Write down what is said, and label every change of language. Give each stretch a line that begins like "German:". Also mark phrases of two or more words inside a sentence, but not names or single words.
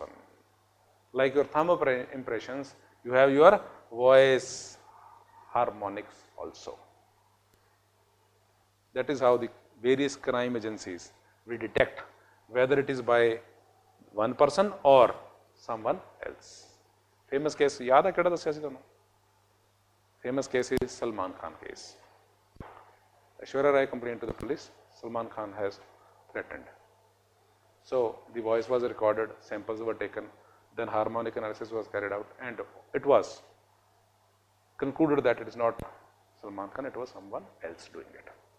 English: Like your thumb impressions, you have your voice harmonics also. That is how the various crime agencies will detect whether it is by one person or someone else. Famous case,
Punjabi: ਯਾਦ ਹੈ ਕੇੜਾ ਦੱਸਿਆ ਸੀ ਤੁਹਾਨੂੰ?
English: Famous case is Salman Khan case. Aishwarya Rai complained to the police, Salman Khan has threatened. So the voice was recorded, samples were taken, then harmonic analysis was carried out, and it was concluded that it is not Salman Khan, it was someone else doing it.